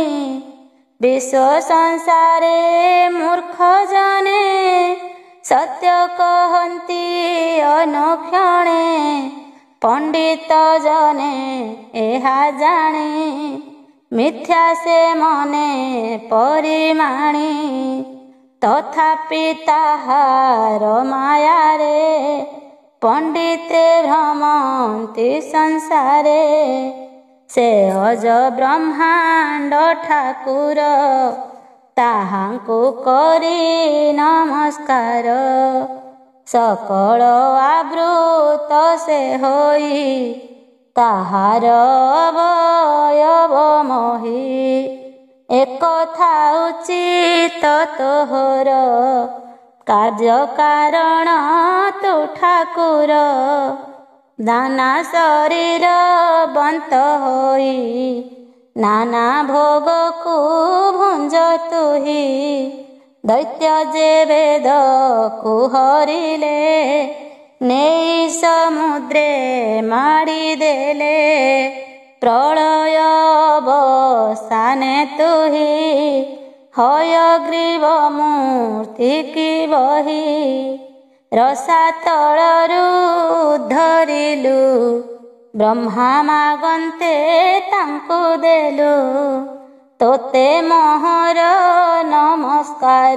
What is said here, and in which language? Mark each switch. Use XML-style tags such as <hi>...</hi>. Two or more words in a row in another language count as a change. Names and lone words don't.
<or>ବିଶ୍ୱ ସଂସାରେ ମୂର୍ଖ ଜନେ ସତ୍ୟ କହନ୍ତି ଅନୁକ୍ଷଣେ ପଣ୍ଡିତ ଜନେ ଏହା ଜାଣେ ମିଥ୍ୟା ସେ ମନେ ପରିମାଣୀ ତଥାପି ତାହାର ମାୟାରେ ପଣ୍ଡିତେ ଭ୍ରମନ୍ତି ସଂସାରେ ସେ ଅଜ ବ୍ରହ୍ମାଣ୍ଡ ଠାକୁର ତାହାଙ୍କୁ କରୀ ନମସ୍କାର ସକଳ ଆବୃତ ସେ ହୋଇ ତାହାର ଅବୟବ ମୋହି ଏକଥା ଉଚିତ ତୋହର କାର୍ଯ୍ୟ କାରଣ ତୁ ଠାକୁର ନାନା ଶରୀର ବନ୍ତ ହୋଇ ନାନା ଭୋଗ କୋ ଭୁଞ୍ଜ ତୁହି ଦୈତ୍ୟ ଯେ ବେଦ କୋ ହରିଲେ ନେଇ ସମୁଦ୍ରେ ମାଡ଼ୀ ଦେଲେ ପ୍ରଳୟ ଅବସାନେ ତୁହି ହୟଗ୍ରୀବ ମୂର୍ତ୍ତି କୀ ବହୀ ରସାତଳରୁ ଧରିଲୁ ବ୍ରହ୍ମା ମାଗନ୍ତେ ତାଙ୍କୁ ଦେଲୁ ତୋତେ ମୋହର ନମସ୍କାର</or>